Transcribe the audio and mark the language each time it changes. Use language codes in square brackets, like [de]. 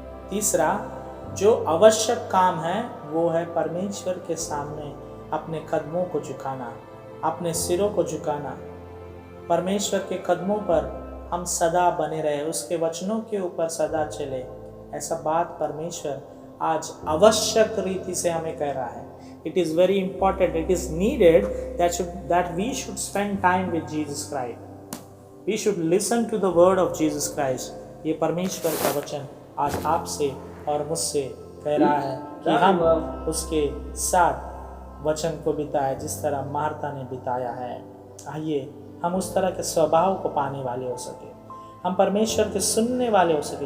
[hi] तीसरा, जो आवश्यक काम है वो है परमेश्वर के सामने अपने कदमों को झुकाना, अपने सिरों को झुकाना। परमेश्वर के कदमों पर हम सदा बने रहे, उसके वचनों के ऊपर सदा चले। ऐसा बात परमेश्वर आज आवश्यक रीति से हमें कह रहा है। [en] It is very important, it is needed that we should spend time with Jesus Christ. We should listen to the word of Jesus Christ. [hi] ये परमेश्वर का वचन आज आपसे और मुझसे कह रहा है कि हम उसके साथ वचन को बिताए जिस तरह मार्ता ने बिताया है। आइए हम उस तरह के स्वभाव को पाने वाले हो सके, हम परमेश्वर के सुनने वाले हो सके।